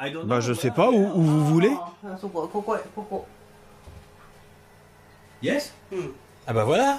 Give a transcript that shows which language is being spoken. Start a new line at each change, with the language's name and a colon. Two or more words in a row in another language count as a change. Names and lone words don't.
English: I don't know.
French: Bah, je sais pas, où vous voulez.
Japanese: あ、そこ、ここへ、ここ。
French: Yes? Ah bah voilà.